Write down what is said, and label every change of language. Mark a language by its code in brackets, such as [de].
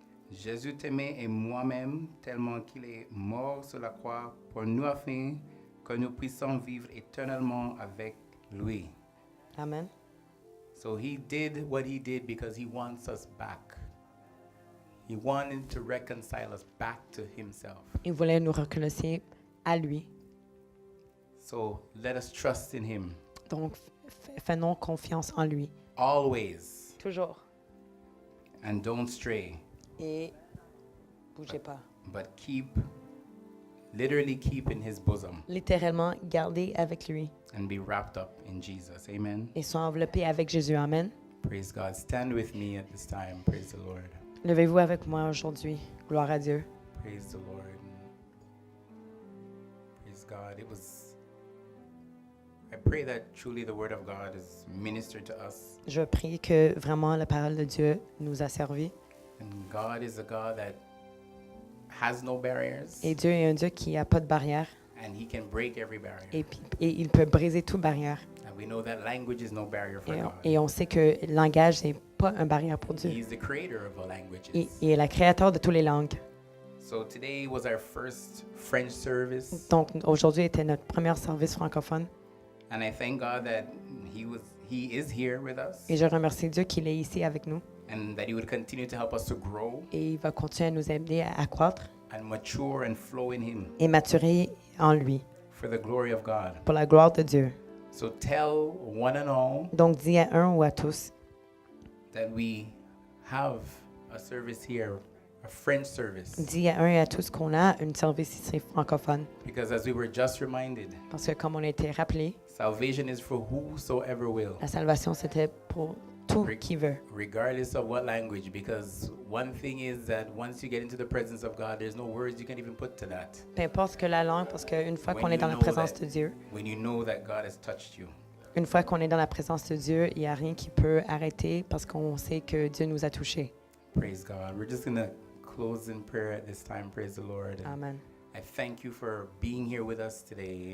[fr] Jésus t'aimait et moi-même tellement qu'il est mort sur la croix pour nous afin que nous puissions vivre éternellement avec lui. Amen. [en] So He did what He did because He wants us back. He wanted to reconcile us back to Himself. [fr] Il voulait nous réconcilier à lui. [en] So let us trust in Him. [fr] Donc, faisons confiance en lui. [en] Always. [fr] Toujours. [en] And don't stray. [fr] Et bougez pas. [en] But keep literally keep in his bosom [fr] littéralement garder avec lui [en] and be wrapped up in Jesus. Amen. [fr] et sont enveloppés avec Jésus. [en] Amen. Praise God. Stand with me at this time. Praise the Lord. [fr] Levez-vous avec moi aujourd'hui. Gloire à Dieu. [en] Praise the Lord. Praise God. I pray that truly the word of God is ministered to us. [fr] Je prie que vraiment la parole de Dieu nous a servi. [en] And God is a God that has no barriers. [fr] Et Dieu est un Dieu qui n'a pas de barrière. [en] And he can break every barrier. [fr] Et il peut briser toute barrière. [en] And we know that language is no barrier for God. [fr] Et on sait que le langage n'est pas une barrière pour Dieu. [en] He's the creator of all languages. [fr] Il est le créateur de toutes les langues. [en] So today was our first French service. [fr] Donc aujourd'hui était notre premier service francophone. [en] And I thank God that he is here with us. [fr] Et je remercie Dieu qu'il est ici avec nous. [en] And that he would continue to help us to grow [fr] Et il va continuer à nous aider à croître [en] and mature and flow in him [fr] et maturer en lui [en] for the glory of God. [fr] pour la gloire de Dieu. [en] So tell one and all [fr] Donc dis à un ou à tous [en] that we have a service here, a French service. [fr] dis à un et à tous qu'on a un service ici francophone. [en] Because as we were just reminded, [fr] Parce que comme on a été rappelé, [en] salvation is for whosoever will, [fr] la salvation c'était pour tout qui veut. [en] regardless of what language. Because one thing is that once you get into the presence of God, there's no words you can even put to that. [fr] Peu importe que la langue, parce qu'une fois [en] When [fr] qu'on est [en] you [fr] dans la [en] know [fr] présence [en] that- [fr] de Dieu, [en] When you know that God has touched you, [fr] une fois qu'on est dans la présence de Dieu, il n'y a rien qui peut arrêter parce qu'on sait que Dieu nous a touchés. [en] praise God. We're just going to close in prayer at this time. Praise the Lord. And Amen. I thank you for being here with us today.